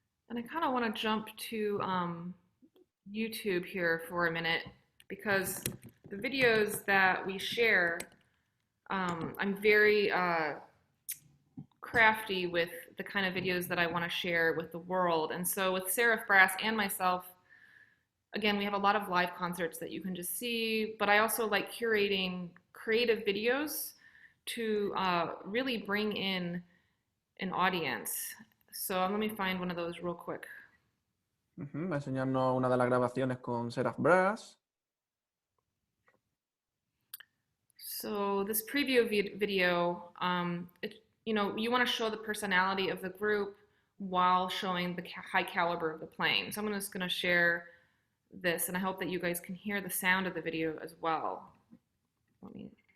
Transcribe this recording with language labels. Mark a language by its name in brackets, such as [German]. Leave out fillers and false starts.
[English] And I kind of want to jump to YouTube here for a minute, because the videos that we share, I'm very crafty with the kind of videos that I want to share with the world. And so with Seraph Brass and myself, again, we have a lot of live concerts that you can just see, but I also like curating creative videos to really bring in an audience. So let me find one of those real quick. [Spanish] Va a enseñarnos una de las grabaciones con Seraph Brass. [English] So this preview video, you want to show the personality of the group while showing the high caliber of the playing. So I'm just going to share this, and I hope that you guys can hear the sound of the video as well. Let me...